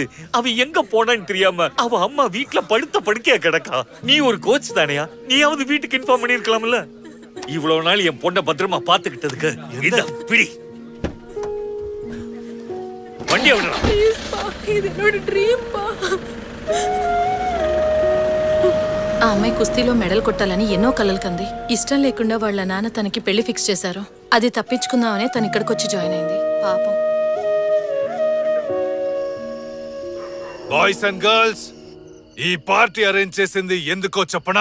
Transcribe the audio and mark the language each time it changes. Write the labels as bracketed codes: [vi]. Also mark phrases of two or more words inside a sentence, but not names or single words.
[ta] அவ எங்க போனான்னு தெரியாம அவ அம்மா வீட்டுல படுத்த படுக்கையா கிடக்கா. நீ ஒரு கோச் தானையா? நீயாவது வீட்டுக்கு இன்ஃபார்ம் பண்ணிருக்கலாம்ல. இவ்வளவு நாள் என் பொண்ணை பத்திரமா பாத்துக்கிட்டதுக்கு இதான் பிடி. வண்டியை விடலாம். ப்ளீஸ் பா, இது என்னோட ட்ரீம் பா. [te] ఆ అమ్మాయి కుస్తీలో మెడల్ కొట్టాలని ఎన్నో కలలు కంది. ఇష్టం లేకుండా వాళ్ళ నాన్న తనకి పెళ్లి ఫిక్స్ చేశారు. అది తప్పించుకుందామనే తను ఇక్కడికి వచ్చి జాయిన్ అయింది. పాపం. బాయ్స్ అండ్ గర్ల్స్, ఈ పార్టీ అరేంజ్ చేసింది ఎందుకో చెప్పనా?